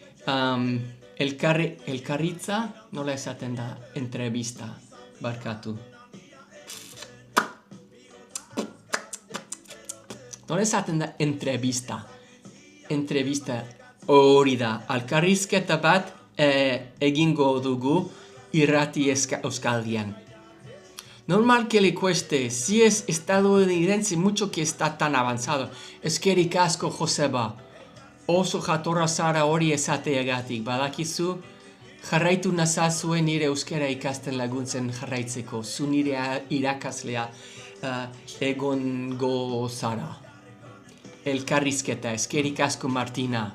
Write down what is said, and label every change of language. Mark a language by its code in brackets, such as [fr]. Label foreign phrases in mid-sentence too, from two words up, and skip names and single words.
[eu] Elkarritza, nola esaten da, entrevista, barkatu. Nola esaten da, entrevista hori da. Elkarrizketa bat egingo dugu irrati Euskadian. [es] Normal que le cueste, si es estadounidense mucho que está tan avanzado. [eu] Eskerrik asko, Joseba. Oso jatorra zara hori esateagatik, badakizu, jarraitu nazazue nire euskara ikasten laguntzen jarraitzeko, zu nire irakaslea egongo zara. Elkarrizketa, eskerrik asko Martina.